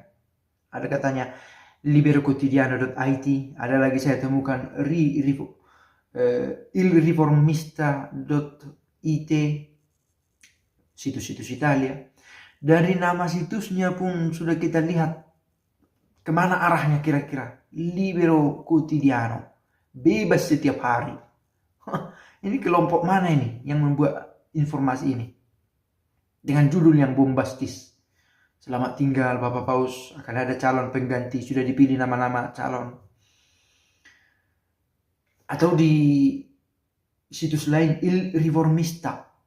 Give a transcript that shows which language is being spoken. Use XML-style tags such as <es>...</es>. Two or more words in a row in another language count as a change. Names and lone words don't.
<id>Ada katanya liberoquotidiano.it, ada lagi saya temukan ilriformista.it, situs-situs Italia. Dari nama situsnya pun sudah kita lihat kemana arahnya kira-kira. Libero quotidiano, bebas setiap hari. Ini kelompok mana ini yang membuat informasi ini dengan judul yang bombastis? Selamat tinggal Bapak Paus, akan ada calon pengganti, sudah dipilih nama-nama calon. Atau di situs lain, Il Riformista.</id>